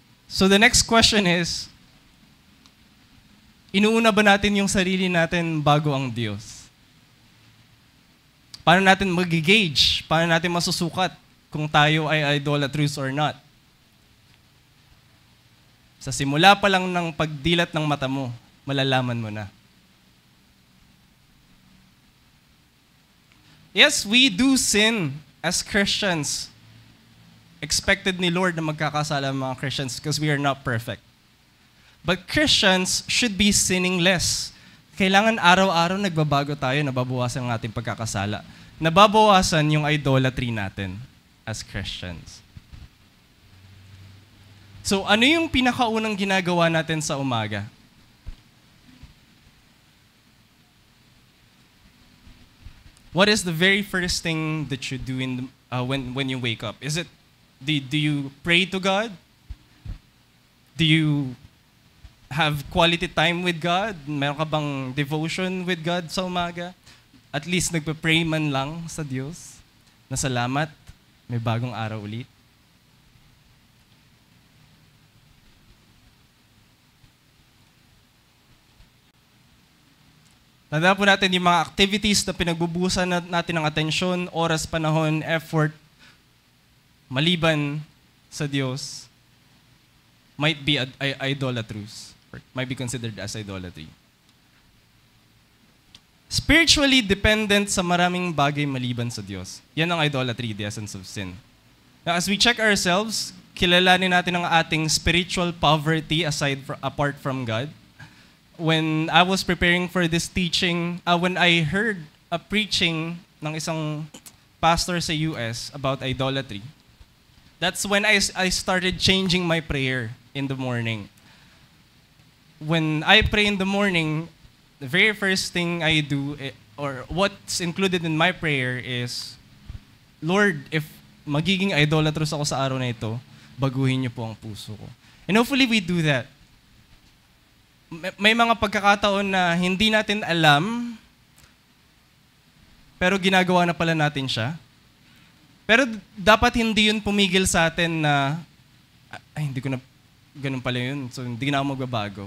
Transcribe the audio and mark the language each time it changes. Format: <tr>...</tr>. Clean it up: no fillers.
<en>So the next question is,</en> <tl>inuuna ba natin yung sarili natin bago ang Diyos? Paano natin mag-gauge? Paano natin masusukat kung tayo ay idolatrous</tl> <en>or not?</en> <tl>Sa simula pa lang ng pagdilat ng mata mo, malalaman mo na.</tl> <en>Yes, we do sin as Christians. Expected</en> <tl>ni Lord na magkakasala ang mga</tl> <en>Christians because we are not perfect. But Christians should be sinning less.</en> <tl>Kailangan araw-araw nagbabago tayo, nababawasan ang ating pagkakasala. Nababawasan yung idolatry natin</tl> <en>as Christians.</en> <tl>So ano yung pinakaunang ginagawa natin sa umaga?</tl> <en>What is the very first thing that you do when you wake up? Is it do you pray to God? Do you have quality time with God?</en> <tl>Meron ka bang devotion</tl> <en>with God</en> <tl>sa umaga? At least nagpa-pray man lang sa Diyos na salamat, may bagong araw ulit. Tandaan po natin yung mga activities na pinagbubusan natin ng atensyon, oras, panahon, effort, maliban sa Diyos.</tl> <en>might be idolatrous, or might be considered as idolatry. Spiritually dependent</en> <tl>sa maraming bagay maliban sa Diyos. Yan ang</tl> <en>idolatry, the essence of sin. Now, as we check ourselves,</en> <tl>kilalanin natin ang ating</tl> <en>spiritual poverty apart from God. When I was preparing for this teaching, when I heard a preaching</en> <tl>ng isang pastor sa</tl> <en>US about idolatry, that's when I started changing my prayer in the morning. When I pray in the morning, the very first thing I do, or what's included in my prayer is, Lord, if</en> <tl>magiging idolatrous ako sa araw na ito, baguhin niyo po ang puso ko.</tl> <en>And hopefully we do that.</en> <tl>May mga pagkakataon na hindi natin alam, pero ginagawa na pala natin siya. Pero dapat hindi yun pumigil sa atin na, ay, hindi ko na, ganun pala yun, so hindi na ako magbabago.</tl>